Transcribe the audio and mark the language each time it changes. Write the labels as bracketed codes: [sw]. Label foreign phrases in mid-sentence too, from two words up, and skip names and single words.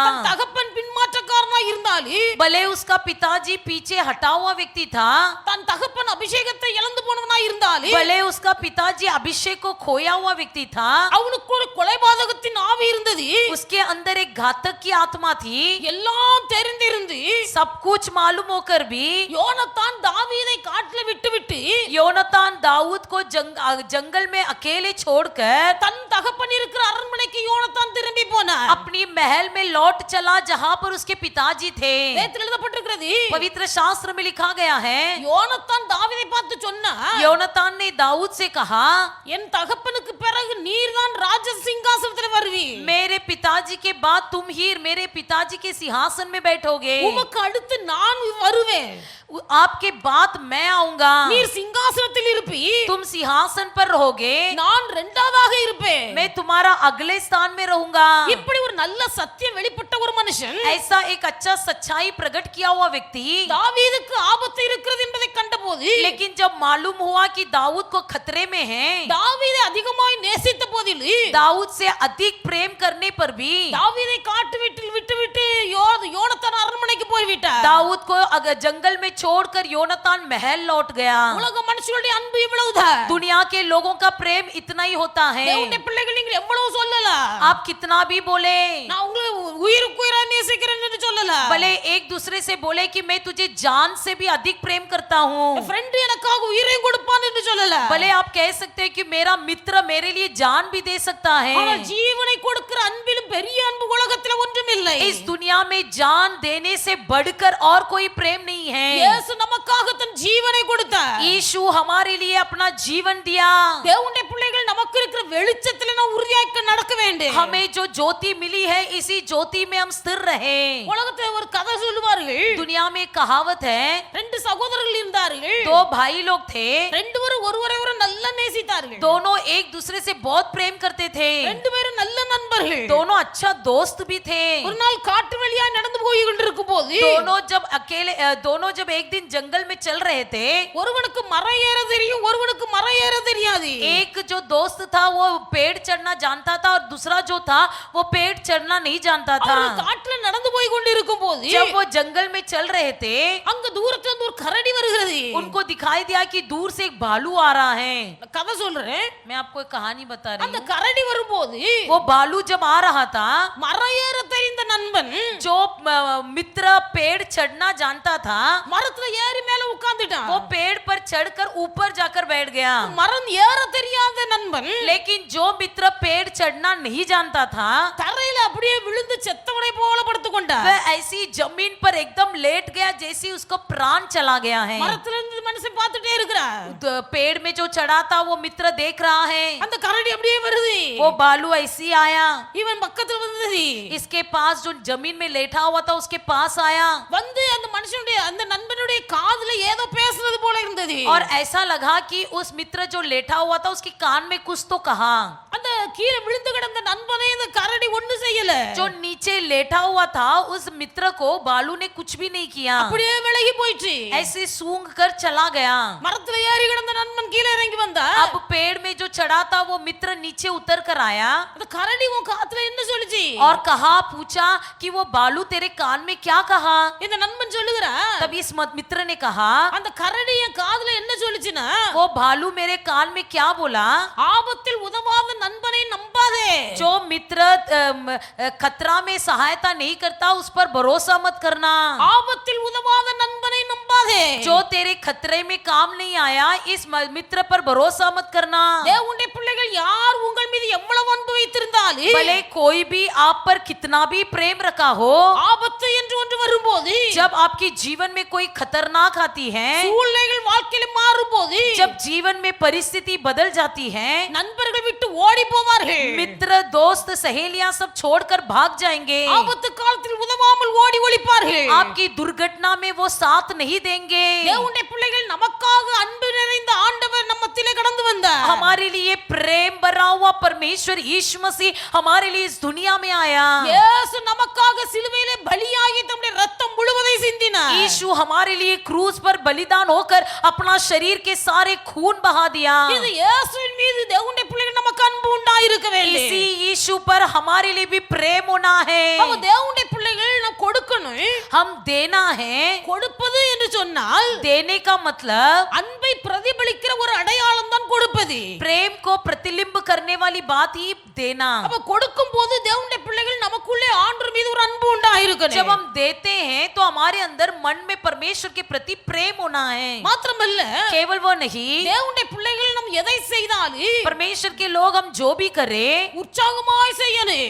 [ta] தன் தகப்பன் பின்மாற்றக்காரனா இருந்தாலும் [hi] भले उसका पिताजी पीछे हटा हुआ व्यक्ति था, [ta] தன் தகப்பன் அபிஷேகத்தை இழந்து போனவனா இருந்தாலும் [hi] भले उसका पिताजी अभिषेक को खोया हुआ व्यक्ति था, [ta] அவனுக்கு ஒரு கொலைபாதகத்தின் ஆவி இருந்தது. [hi] उसके अंदर एक घातक की आत्मा थी. [ta] எல்லாம் தெரிந்திருந்து [hi] सब कुछ मालूम होकर भी [ta] யோனத்தான் தாவீதை காட்டில் விட்டு விட்டு [hi] योनातान दाऊद को जंगल में अकेले छोड़कर [ta] தன் தகப்பன் இருக்கிற அரண்மனைக்கு யோனத்தான் திரும்பி போனார். [hi] अपनी महल में लौट चला जहां पर उसके पिताजी थे. [ta] வேதத்தில் எழுதப்பட்டிருக்கிறது, [hi] पवित्र शास्त्र में लिखा गया है [ta] யோனத்தான் தாவீதை பார்த்து சொன்னார், [hi] योनातान ने दाऊद से कहा [ta] என் தகப்பனுக்கு பிறகு நீர்தான் ராஜ சிங்காசனத்தில் வருவீர். [hi] मेरे पिताजी के बाद तुम ही मेरे पिताजी के सिंहासन में बैठोगे. [ta] உமக்கு அடுத்து நான் வருவேன். [hi] आपके बाद मैं आऊंगा. [ta] நீர் சிங்காசனத்தில் இருப்பீர். [hi] तुम सिंहासन पर रहोगे. [ta] நான் இரண்டாவதாக இருப்பேன். [hi] मैं तुम्हारा अगले स्थान में रहूंगा. [ta] இப்படி ஒரு நல்ல சத்தியம் வெளிப்பட்ட ஒரு மனுஷன் [hi] ऐसा एक अच्छा सच्चाई प्रकट किया हुआ व्यक्ति [ta] தாவீதுக்கு ஆபத்து இருக்கிறது என்பதை கண்டபோது [hi] लेकिन जब मालूम हुआ कि दाऊद को खतरे में है, [ta] தாவீதை அதிகமாய் நேசித்த போதிலும் [hi] दाऊद से अधिक प्रेम करने पर भी [ta] தாவீதை காட்டு வீட்டில் விட்டுவிட்டு யோனத்தான் அரண்மனைக்கு போய் விட்டார். [hi] दाऊद को अगर जंगल में छोड़कर योनातान महल लौट गया. [ta] உலக மனுஷனுடைய அன்பு இவ்வளவுதான். [hi] दुनिया के लोगों का प्रेम इतना ही होता है. [ta] தேவனுடைய பிள்ளைகள் நீங்கள் எவ்வளவு சொல்லலாம், [hi] आप कितना भी बोले, [ta] நான் உங்களை உயிருக்கு உயிரா நேசிக்கிறேன் என்று சொல்லலாம். [hi] भले एक दूसरे से बोले कि मैं तुझे जान से भी अधिक प्रेम करता हूँ, [ta] ஃப்ரெண்ட் எனக்காக உயிரையும் கொடுப்பான் என்று சொல்லலாம். [hi] भले आप कह सकते हैं कि मेरा मित्र मेरे लिए जान भी दे सकता [ta] ஆனால் [hi] है, [ta] ஜீவனை கொடுக்கிற அன்பிலும் பெரிய அன்பு உலகத்தில் ஒன்றும் இல்லை. [hi] इस दुनिया में जान देने से बढ़कर और कोई प्रेम नहीं है. [ta] இயேசு நமக்காக தன் ஜீவனை கொடுத்தார். [hi] यीशु हमारे लिए अपना जीवन दिया. [ta] தேவனுடைய பிள்ளைகள் நமக்கு இருக்கிற வெளிச்சத்தில் நாம் உறுதியாக நடக்க வேண்டும். [hi] हमें जो ज्योति मिली है इसी ज्योति में हम स्थिर रहे. [ta] உலகத்தில் ஒரு கதை சொல்லுவார்கள், [hi] दुनिया में एक कहावत है, [ta] ரெண்டு சகோதரர்கள் இருந்தார்கள். [hi] दो भाई लोग थे, [ta] ரெண்டு பேரும் ஒருவரை ஒருவர் நல்லா நேசித்தார்கள். [hi] दोनों एक दूसरे से बहुत प्रेम करते थे, [ta] ரெண்டு பேரும் நல்ல நண்பர்கள். [hi] दोनों अच्छा दोस्त भी थे. [ta] ஒரு நாள் காட்டு வழியா நடந்து போய் கொண்டிருக்கும் போது [hi] दोनों जब एक दिन जंगल में चल रहे थे, [ta] ஒருவனுக்கு மரம் ஏற தெரியும், ஒருவனுக்கு மரம் ஏற தெரியாது. [hi] एक जो दोस्त था वो पेड़ चढ़ना जानता था और दूसरा जो था वो पेड़ चढ़ना नहीं जानता था. [ta] அவர்கள் காட்டுல நடந்து போய் கொண்டிருக்கும் போது [hi] जब वो जंगल में चल रहे थे, [ta] அங்க தூரத்துல இருந்து ஒரு கரடி வருகிறது. [hi] उनको दिखाई दिया कि दूर से एक भालू आ रहा है. [ta] நான் கதை சொல்றேன். [hi] मैं आपको एक कहानी बता रही [ta] அந்த [hi] हूँ. [ta] கரடி வரும்போது [hi] वो भालू जब आ रहा था, [ta] மரம் ஏற தெரிந்த நண்பன் [hi] जो मित्र पेड़ चढ़ना जानता था [ta] மரத்துல ஏறி மேல உட்கார்ந்துட்டான். [hi] वो पेड़ पर चढ़कर ऊपर जाकर बैठ गया. [ta] மரம் ஏற தெரியாத நண்பன் [hi] लेकिन जो मित्र पेड़ चढ़ना नहीं जानता था [ta] தரையில அப்படியே விழுந்து செத்தவனை போல படுத்து கொண்டான். [hi] वह ऐसी जमीन पर एकदम लेट गया जैसे उसको प्राण चला गया है. [ta] மரத்துல இருந்து மனுஷன் பார்த்துட்டே இருக்கிறான். [hi] पेड़ में जो चढ़ा था वो मित्र देख रहा है. [ta] அந்த கரடி அப்படியே வருது. [hi] वो भालू ऐसी आया, [ta] இவன் பக்கத்துல வந்தது. [hi] इसके पास जो जमीन में लेटा हुआ था उसके पास आया [ta] வந்து அந்த மனுஷனுடைய அந்த நண்பனுடைய காதுல ஏதோ பேசுறது போல இருந்தது. [hi] और ऐसा लगा कि उस मित्र जो लेटा हुआ था उसके कान में कुछ तो कहा. [ta] அந்த கீழே விழுந்து கிடந்த நண்பனை அந்த கரடி செய்யல. [hi] जो नीचे लेटा हुआ था उस मित्र को बालू ने कुछ भी नहीं किया, [ta] அப்படியே விலகி போயிடுச்சு. [hi] ऐसे सूंघ कर चला गया। [ta] மரத்துல ஏறி கிடந்த நண்பன் கீழே இறங்கி வந்தா, [hi] अब पेड़ में जो चढ़ा था वो मित्र नीचे उतर कर आया [ta] அந்த கரடி உன் காத்துல என்ன சொல்லுச்சு? [hi] और कहा, पूछा कि वो बालू तेरे कान में क्या कहा। [ta] இந்த நண்பன் சொல்லுகிறா, [hi] तब इस मित्र ने कहा, [ta] அந்த கரடி என் காதுல என்ன சொல்லுச்சுன்னா, [hi] वो भालू मेरे कान में क्या बोला, [ta] ஆபத்தில் உதவாத நண்பனை நம்பாதே. [hi] जो मित्र खतरा में सहायता नहीं करता उस पर भरोसा मत करना, [ta] ஆபத்தில் உதவாத நண்பனை நம்பாதே. [hi] जो तेरे खतरे में काम नहीं आया इस मित्र पर भरोसा मत करना। [ta] தேவனுடைய பிள்ளைகள் யார் உங்கள் மீது எவ்வளவு அன்பு வைத்திருந்தாலும், [hi] भले कोई भी आप पर कितना भी प्रेम रखा हो, [ta] ஆபத்து என்று ஒன்று வரும்போது, [hi] जब आपके जीवन में कोई खतरनाक आती है, [ta] சூழ்நிலைகள் வாழ்க்கையில மாறும்போது, [hi] जब जीवन में परिस्थिति बदल जाती है, [ta] நண்பர்கள் விட்டு ஓடி போவார்கள். [hi] मित्र दोस्त सहेलियां सब छोड़कर भाग जाएंगे, [ta] ஆபத்து காலத்தில் உதவாமல் ஓடி ஒளிப்பார்கள். [hi] आपकी दुर्घटना में वो साथ नहीं देंगे। [ta] தேவனுடைய பிள்ளைகள் நமக்காக அன்பு நிறைந்த ஆண்டவர் நம்மத்திலே கடந்து வந்தார். [hi] हमारे लिए प्रेम भरा हुआ परमेश्वर यीशु मसीह हमारे लिए इस दुनिया में आया। [ta] இயேசு நமக்காக சிலுவையிலே பலியாகி தம்முடைய இரத்தம் முழுவதை சிந்தினார். [hi] यीशु हमारे लिए क्रूस पर बलिदान होकर अपना शरीर के सारे खून बहा दिया। [ta] இது இயேசுவின் மீது தேவனுடைய பிள்ளைகள் நமக்கு அன்பு உண்டாயிருக்க வேண்டும். [hi] इसी यीशु पर हमारे लिए भी प्रेम होना है। [ta] அப்ப தேவனுடைய பிள்ளைகள் நாம் கொடுக்கணும். [hi] हम देना है। [ta] கொடுப்பது என்று சொன்னால் [hi] देने का मतलब [ta] அன்பை பிரதிபலிக்கிற ஒரு அடையாளம் தான் கொடுப்பது. [hi] प्रेम को प्रतिबिंब करने वाली बात ही देना। [ta] அப்ப கொடுக்கும் போது தேவனுடைய பிள்ளைகள் நமக்குள்ளே ஆண்டவர் மீது ஒரு அன்பு உண்டாயிருக்கணும். [hi] जब हम देते हैं तो हमारे अंदर मन में परमेश्वर के प्रति प्रेम होना है। [ta] மாத்திரமல்ல, [hi] केवल वो नहीं, [ta] தேவனுடைய பிள்ளைகள் நாம் எதை செய்தாலும் [hi] परमेश्वर के लोग हम जो भी करें [ta] உற்சாகமாய் செய்யணும்.